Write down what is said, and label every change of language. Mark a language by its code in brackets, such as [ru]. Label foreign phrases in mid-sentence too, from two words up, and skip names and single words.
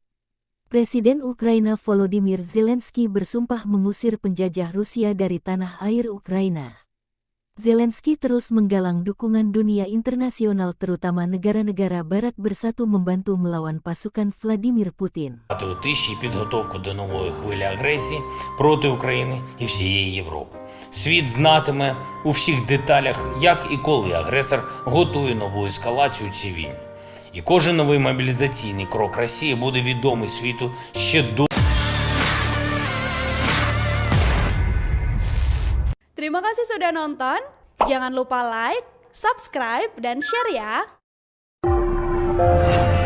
[id] Presiden Ukraina Volodymyr Zelensky bersumpah mengusir penjajah Rusia dari tanah air Ukraina. Zelensky terus menggalang dukungan dunia internasional terutama negara-negara barat bersatu membantu melawan pasukan Vladimir Putin. [uk] Тиші підготовку до нової хвилі агресії проти України і всієї Європи. Світ знатиме у всіх деталях, як і коли агресор готує нову ескалацію цій війні. І кожен новий мобілізаційний крок Росії буде відомий світу ще до. [id] Terima kasih sudah nonton. Jangan lupa like, subscribe, dan share ya.